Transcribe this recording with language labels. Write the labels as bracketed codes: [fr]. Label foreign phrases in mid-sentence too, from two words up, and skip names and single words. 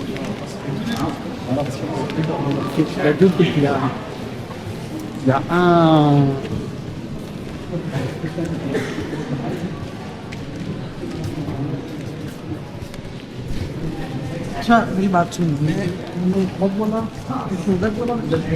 [fr] Il y a deux trucs. Il y a un. [hi] अच्छा मेरी बात सुन मैं बहुत बोला सुंदर बोला